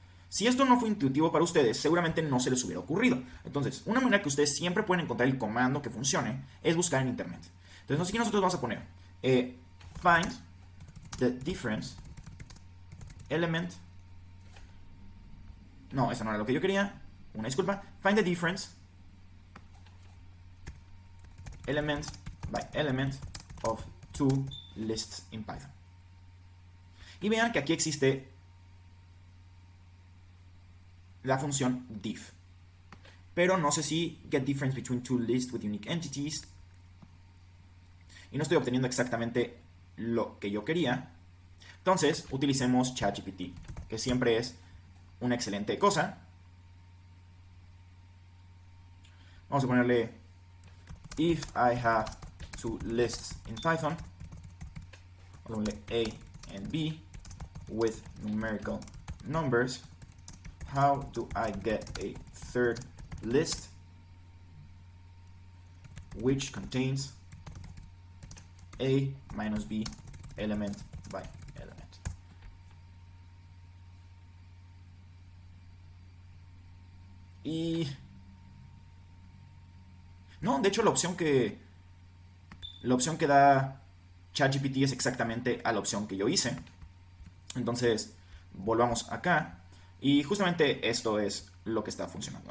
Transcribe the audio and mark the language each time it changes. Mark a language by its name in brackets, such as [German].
[Spanish] Si esto no fue intuitivo para ustedes, seguramente no se les hubiera ocurrido. Entonces, una manera que ustedes siempre pueden encontrar el comando que funcione es buscar en internet. Entonces aquí nosotros vamos a poner [English] find the difference element. [Spanish] No, eso no era lo que yo quería. Una disculpa. [English] Find the difference element by element of two lists in Python. [Spanish] Y vean que aquí existe la función diff. Pero no sé si [English] get difference between two lists with unique entities. [Spanish] Y no estoy obteniendo exactamente lo que yo quería. Entonces, utilicemos ChatGPT, que siempre es una excelente cosa. Vamos a ponerle [English] if I have two lists in Python. [Spanish] Vamos a ponerle [English] A and B with numerical numbers. How do I get a third list which contains A minus B element by element? [Spanish] Y no, de hecho la opción que da ChatGPT es exactamente a la opción que yo hice. Entonces, volvamos acá. Y justamente esto es lo que está funcionando.